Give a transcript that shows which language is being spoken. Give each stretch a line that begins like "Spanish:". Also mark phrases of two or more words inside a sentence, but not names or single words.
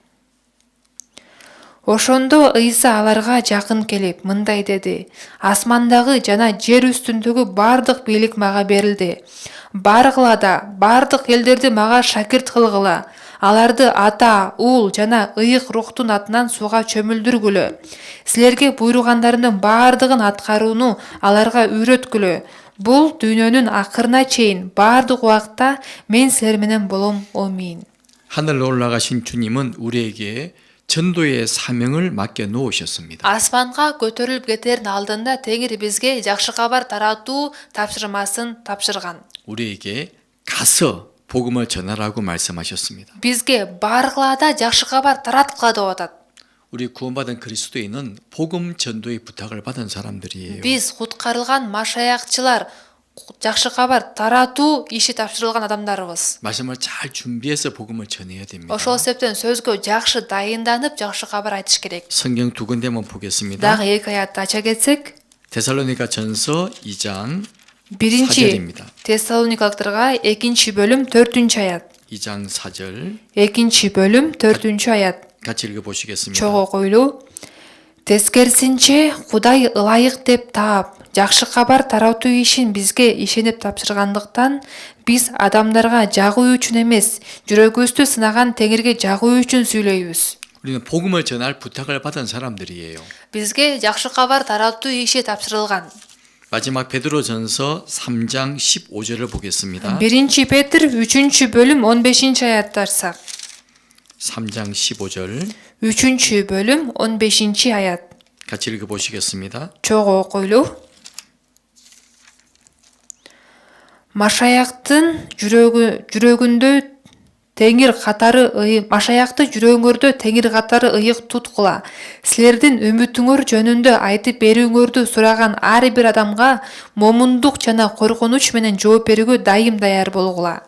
Kyrgyz: Ошондо Ыйса аларга жакын келип мындай деди: "Асмандагы жана жер үстүндөгү бардык бийлик мага берилди. Баргыла да бардык элдерди мага шакирт кылгыла. Аларды Ата, Уул жана ыйык рухтун атынан суга чөмүлдүргүлө. Силерге буйругандарымдын бардыгын аткарууну аларга үйрөткүлө. Бул дүйнөнүн акырына чейин бардык убакта мен силер менен болом. Амин."
Korean: 하늘로 올라가신 주님은 우리에게 전도의 사명을 맡겨 놓으셨습니다.
Kyrgyz: Асманга көтөрүлүп кетердин алдында Теңир бизге жакшы кабар таратуу тапшырмасын тапшырган.
Korean: 우리에게 가서 복음을 전하라고 말씀하셨습니다.
Kyrgyz: Бизге баргылада жакшы кабар тараткыла деп атат.
Korean: 우리 구원받은 그리스도인은 복음 전도의 부탁을 받은 사람들이에요.
Kyrgyz: Биз куткарылган машаякчылар жакшы кабар таратуу иши тапшырылган адамдарыбыз.
Korean: 말씀을 잘 준비해서 복음을 전해야 됩니다.
Kyrgyz: Ошол себептен сөзгө жакшы дайынданып жакшы кабар айтыш керек.
Korean: 성경 두 군데만 보겠습니다.
Kyrgyz: Дагы 2 аятты ача кетсек,
Korean: 데살로니가 전서 2장 1 4절입니다.
Kyrgyz: Тессалоникалыктарга 2 бөлүм 4 аят.
Korean: 2장 4절
Kyrgyz: 2 бөлүм 4 аят.
Korean: 같이 읽어 보시겠습니다.
Kyrgyz: Чогуу койлуу. Тескерисинче Кудай ылайык деп таап, жакшы кабар таратуу ишин бизге ишенип тапшыргандыктан биз адамдарга жагуу үчүн эмес, жүрөгүбүздү сынаган Теңирге жагуу үчүн сүйлөйбүз.
Korean: 우리는 복음을 전할 부탁을 받은 사람들이에요.
Kyrgyz: Бизге жакшы кабар таратуу иши тапшырылган.
Korean: 마지막 베드로전서 3장 15절을 보겠습니다.
Kyrgyz: 1 Петр 3 бөлүм 15 аятты ачсак.
Korean: 3장 15절
Kyrgyz: 3 бөлүм 15 аят.
Korean: 같이 읽어 보시겠습니다.
Kyrgyz: Чогуу койлуу. Машаяктын жүрөгүндө теңир катары машаякты жүрөгүңөрдө теңир катары ыйык туткула. Силердин үмүтүңөр жөнүндө айтып берүүңөрдү сураган ар бир адамга момундук жана коркунуч менен жооп берүүгө дайым даяр болгула.